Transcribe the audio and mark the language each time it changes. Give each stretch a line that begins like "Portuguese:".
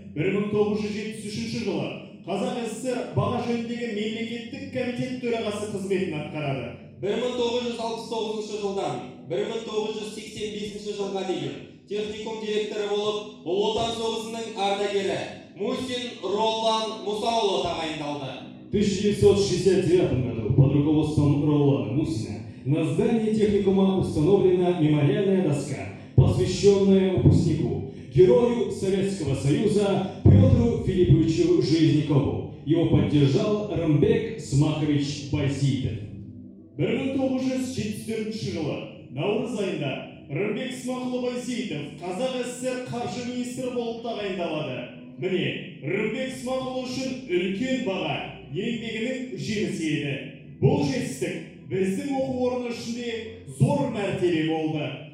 Kazakh: 1973 жылы Қазақ ССР баға жөніндегі мемлекеттік комитет төрағасы қызметін атқарады. 1969 жылдан 1985 жылға дейін техникум директоры болып, Ұлы Отан соғысының ардагері Мусин Роллан Мусаұлы тағайындалды.
Russian: В 1969 году под руководством Роллана Мусина на здании техникума установлена мемориальная доска, посвященная выпускнику, герою Советского Союза Петру Филипповичу Железнякову. Его поддержал Рымбек Смахович Байсейітов.
Kazakh: 1974 жылы наурыз айында Рымбек Смахұлы Байсейітов Қазақ ССР қаржы министрі болып тағайындалады. Міне, Рымбек Смахұлы үшін үлкен баға, еңбегінің жемісі еді. Бұл жетістік біздің оқу орны ішінде зор мәртебе болды.